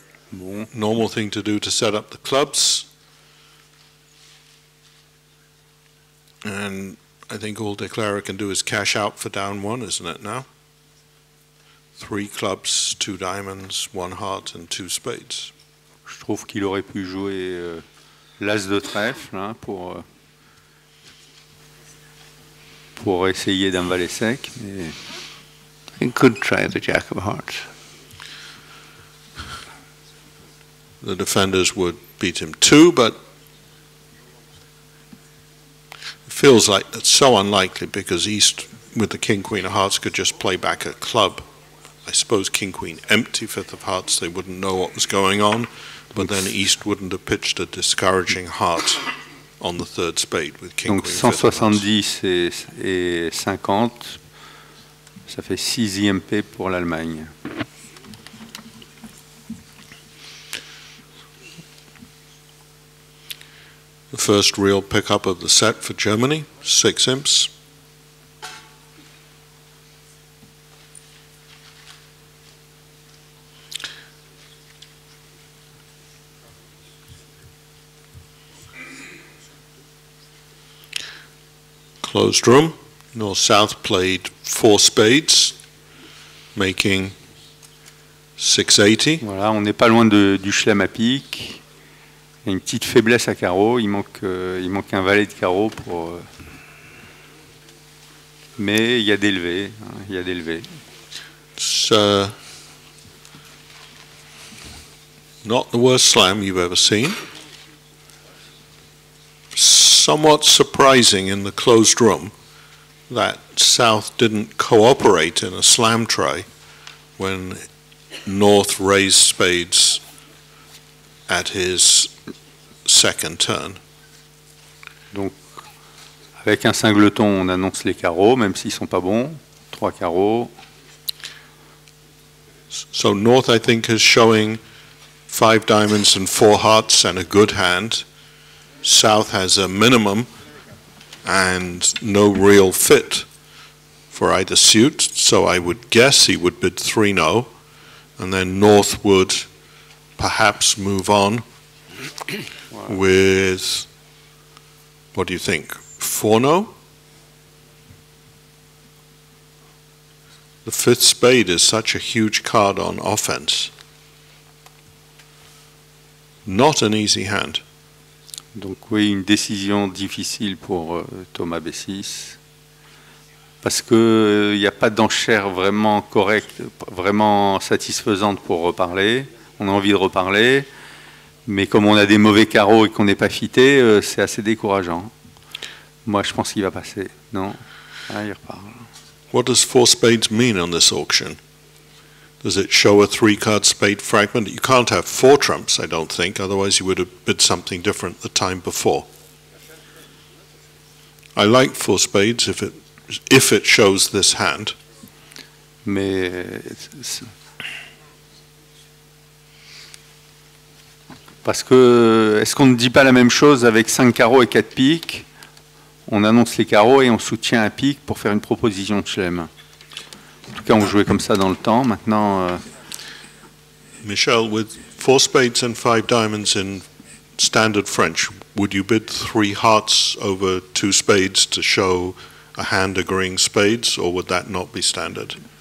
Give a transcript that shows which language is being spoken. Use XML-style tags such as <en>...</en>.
<en>Normal thing to do to set up the clubs. And I think all Declara can do is cash out for down 1, isn't it now? 3 clubs, 2 diamonds, 1 heart, and 2 spades.</en> <fr>Je trouve qu'il aurait pu jouer l'as de trèfle hein, pour essayer d'un valet sec. Mais</fr> <en>He could try the Jack of Hearts. The defenders would beat him too, but it feels like it's so unlikely because East with the king, queen of hearts could just play back a club. I suppose king, queen, empty 5th of hearts, they wouldn't know what was going on. But then East wouldn't have pitched a discouraging heart on the third spade with King,</en> <fr>Donc</fr> <en>Queen,</en> <fr>170 et 50, ça fait 6 IMP pour l'Allemagne.</fr> <en>The first real pickup of the set for Germany, 6 imps. Closed room. North-South played 4 spades, making 680.</en> <fr>Voilà, on n'est pas loin du chelem à pique. Il y a une petite faiblesse à carreau. Il manque un valet de carreau pour. Mais il y a des levées. Il y a des levées.</fr> <en>It's not the worst slam you've ever seen. Somewhat surprising in the closed room that South didn't cooperate in a slam tray when North raised spades at his second turn.</en> <fr>Donc, avec un singleton, on annonce les carreaux, même s'ils sont pas bons. 3 carreaux.</fr> <en>So North, I think, is showing 5 diamonds and 4 hearts and a good hand. South has a minimum and no real fit for either suit, so I would guess he would bid 3-no, and then North would perhaps move on with, what do you think, 4-no? The 5th spade is such a huge card on offense. Not an easy hand.</en> <fr>Donc oui, une décision difficile pour Thomas B6. Parce qu'il n'y a pas d'enchère vraiment correcte, vraiment satisfaisante pour reparler. On a envie de reparler, mais comme on a des mauvais carreaux et qu'on n'est pas fité, c'est assez décourageant. Moi, je pense qu'il va passer. Non? Ah, il repart.</fr> <en>What does 4 spades mean on this auction? Does it show a 3-card spade fragment? You can't have 4 trumps, I don't think, otherwise you would have bid something different the time before. I like 4 spades if it shows this hand.</en> <fr>Mais parce que est-ce qu'on ne dit pas la même chose avec 5 carreaux et 4 piques? On annonce les carreaux et on soutient un pique pour faire une proposition de chelem. En tout cas, on jouait comme ça dans le temps. Maintenant,</fr> <en>Michel, with 4 spades and 5 diamonds in standard French, would you bid 3 hearts over 2 spades to show a hand agreeing spades, or would that not be standard?</en>